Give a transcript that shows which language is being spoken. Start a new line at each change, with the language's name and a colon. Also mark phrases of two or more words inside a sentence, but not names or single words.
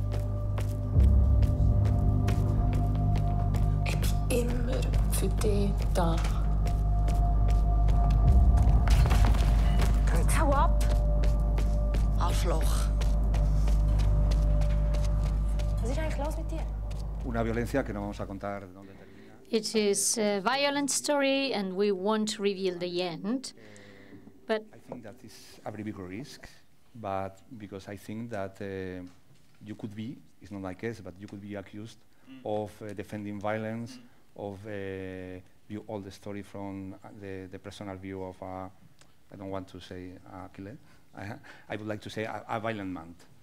German: Ich bin immer für dich da. Hau ab! Arschloch! Was ist eigentlich los mit dir?
Spanish: Una violencia que no vamos a contar de dónde termina.
English: It is a violent story, and we won't reveal the end. But I think that is a very big risk, but because I think that you could be, it's not my case, but you could be accused of defending violence, of view all the story from the personal view of I don't want to say killer, I would like to say a violent man.